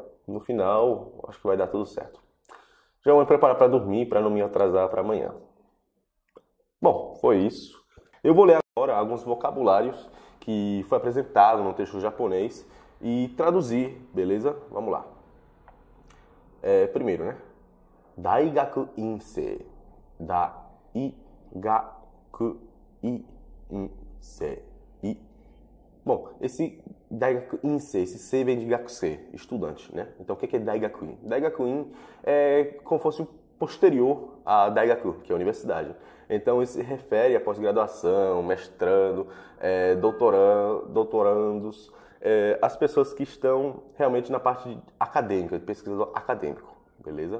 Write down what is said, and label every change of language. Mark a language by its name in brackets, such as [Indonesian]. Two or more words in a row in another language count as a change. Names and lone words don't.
[Portuguese] No final, acho que vai dar tudo certo. Já vou me preparar para dormir, para não me atrasar para amanhã. Bom, foi isso. Eu vou ler agora alguns vocabulários que foi apresentado no texto japonês e traduzir, beleza? Vamos lá. Primeiro, né? [Japanese] 大学院生. 大学院生. [Portuguese] Bom, esse [Japanese] 大学院生, [Portuguese] esse sei vem de gakusei, estudante, né? Então, o que é Daigakuin? Daigakuin é como se fosse o posterior a Daigaku, que é a universidade. Então, isso se refere à pós-graduação, mestrando, doutorandos, as pessoas que estão realmente na parte acadêmica, pesquisador acadêmico, beleza?